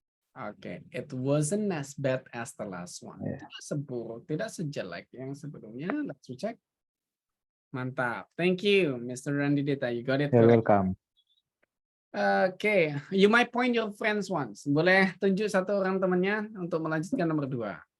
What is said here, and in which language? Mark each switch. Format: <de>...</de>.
<en>Okay, it wasn't as bad as the last one. Yeah.</en> <id>Tidak sejelek yang sebelumnya.</id> <en>Let's check. Mantap. Thank you, Mr. Randy Dita. You got it. You're welcome. Okay, you might point your friends once.</en> <id>Boleh tunjuk satu orang temannya untuk melanjutkan nomor 2.</id>